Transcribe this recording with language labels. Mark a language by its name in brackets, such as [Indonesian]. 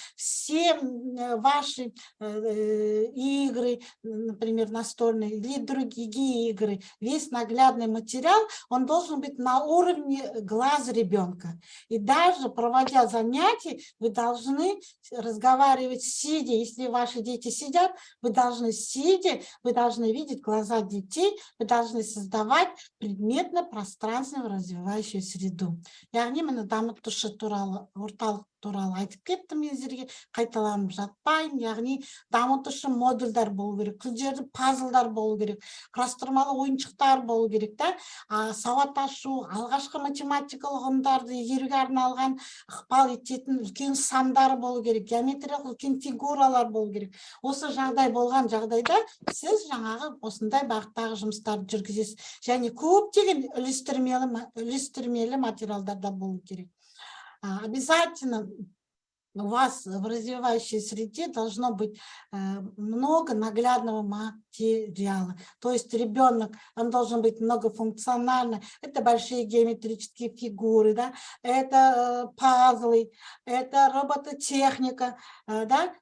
[Russian] Все ваши игры, например, настольные или другие игры, весь наглядный материал, он должен быть на уровне глаза ребенка. И даже проводя занятия, вы должны разговаривать сидя. Если ваши дети сидят, вы должны сидя, вы должны видеть глаза детей, вы должны создавать предметно-пространственную развивающую среду. [Kazakh] Яғни міне дамытушы туралы орталық туралы айтып кеттім сіздерге, қайталанып жатпайын. Яғни дамытушы модульдар болу керек, күрделі пазлдар болу керек, құрастырмалы ойыншықтар болу керек, та сауат ашу, алғашқы математикалық ұғымдарды игеруге арналған ықпал ететін үлкен сандар болу керек, геометриялық үлкен фигуралар болу керек. Осы жағдай болған жағдайда сіз жаңағы осындай бағыттағы жұмыстарды жүргізесіз. Және көптеген үлестірмелі материалдарда болу керек. [Russian] Обязательно у вас в развивающей среде должно быть много наглядного материала. То есть ребенок, он должен быть многофункциональный. Это большие геометрические фигуры, да? Это пазлы, это робототехника, да?